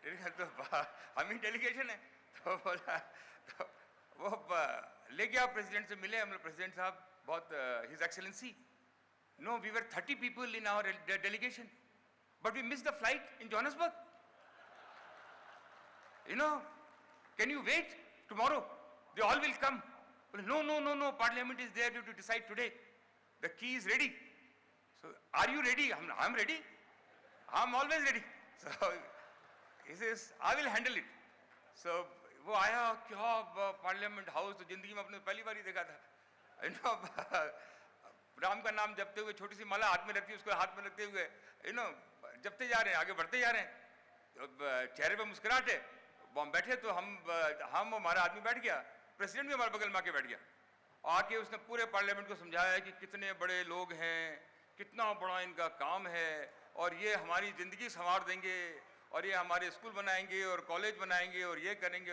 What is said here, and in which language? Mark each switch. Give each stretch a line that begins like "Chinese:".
Hindi: तो हम ही डेलीगेशन है। तो बोला तो वो ले गया, प्रेसिडेंट से मिले हम लोग।
English: President साहब बहुत his excellency, no we were 30 people in our delegation but we miss the flight in Johannesburg, you know, can you wait tomorrow, they all will come. No, parliament is there, you have to decide today, the key is ready. So are you ready? I'm ready, I'm always ready. So he says I will handle it.
Hindi: So वो आया, क्या parliament house तो जिंदगी में अपने पहली बार ही देखा था, you know, राम का नाम जपते हुए, छोटी सी माला हाथ में रखती है, उसको हाथ में रखते हुए, you know, जपते जा रहे हैं, आगे बढ़ते जा रहे हैं, चेहरे पे मुस्कुराहट है। हम बैठे तो हम हमारा आदमी बैठ गया, प्रेसिडेंट भी हमारे बगल में आके बैठ गया, आके उसने पूरे पार्लियामेंट को समझाया कि कितने बड़े लोग हैं, कितना बड़ा इनका काम है, और ये हमारी ज़िंदगी संवार देंगे, और ये हमारे स्कूल बनाएंगे और कॉलेज बनाएंगे और ये करेंगे।